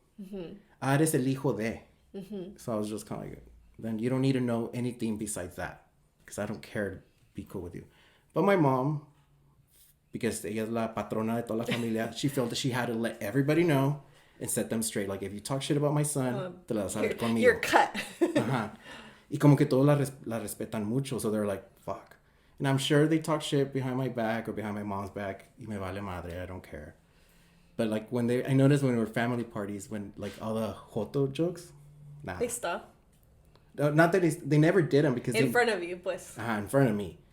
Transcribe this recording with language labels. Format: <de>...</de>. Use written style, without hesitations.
<es>Eres el hijo de.</es> <en>So I was just kind of like, then you don't need to know anything besides that. Because I don't care to be cool with you. But my mom, because</en> <es>ella es la patrona de toda la familia,</es> <en>she felt that she had to let everybody know and set them straight. Like, if you talk shit about my son,</en> <es>te la vas a ver conmigo.</es> <en>You're cut.</en> <es>Y como que todos la respetan mucho.</es> <en>So they're like, fuck. And I'm sure they talk shit behind my back or behind my mom's back.</en> <es>Y me vale madre.</es> <en>I don't care. But like I noticed when we were family parties, when like all the joto jokes, nah. They stop. Not that they never did them because in front of you, pues. In front of me.</en>